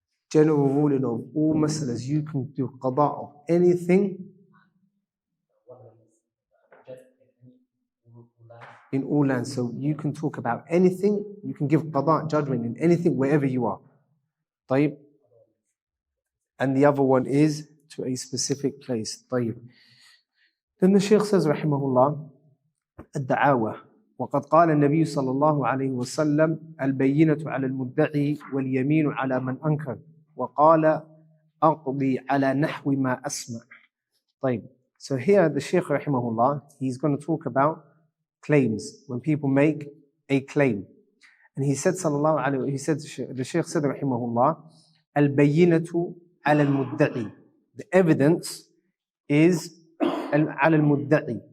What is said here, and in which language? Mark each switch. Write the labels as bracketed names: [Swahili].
[English] General ruling of all mas'alas, you can do qada of anything in all lands. So you can talk about anything, you can give qada, judgment in anything wherever you are. [Arabic] طيب. [English] And the other one is to a specific place. [Arabic] طيب. [English] Then the Shaykh says, rahimahullah, [Arabic] الدعاوى وقد قال النبي صلى الله عليه وسلم البينة على المدعي واليمين على من أنكر وقال أقضي على نحو ما أسمع. طيب. [English] So here the Shaykh rahimahullah, he's going to talk about claims, when people make a claim. And he said, sallallahu alayhi, he said, the Shaykh said, rahimahullah, [Arabic] al-bayyinatu ala al-mudda'i. [English] The evidence is ala al-mudda'i.